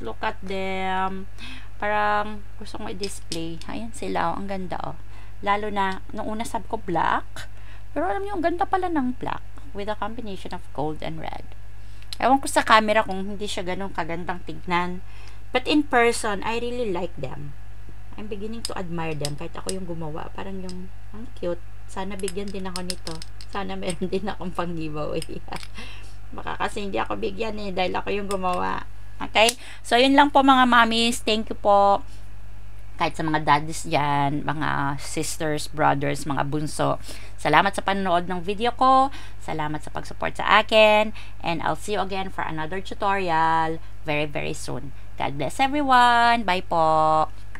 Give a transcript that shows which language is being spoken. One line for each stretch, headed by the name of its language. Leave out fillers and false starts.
Filipino: Look at them. Parang gusto kong i-display. Ayan sila. Ang ganda, oh. Lalo na, nung una sabi ko black. Pero alam niyo, ang ganda pala ng black
English: with a combination of gold and red.
Filipino: Ewan ko sa camera kung hindi siya ganun kagandang tignan.
English: But in person, I really like them. I'm beginning to admire them.
Filipino: Kahit ako yung gumawa. Parang yung, ang cute. Sana bigyan din ako nito. Sana meron din akong pang-giveaway. Baka kasi hindi ako bigyan dahil ako yung gumawa. Okay? So, yun lang po mga mommies.
English: Thank you
Filipino: po. Kahit sa mga daddies dyan, mga sisters, brothers, mga bunso. Salamat sa panonood ng video ko. Salamat sa pag-support sa akin.
English: And I'll see you again for another tutorial very, very soon. God bless everyone. Bye po.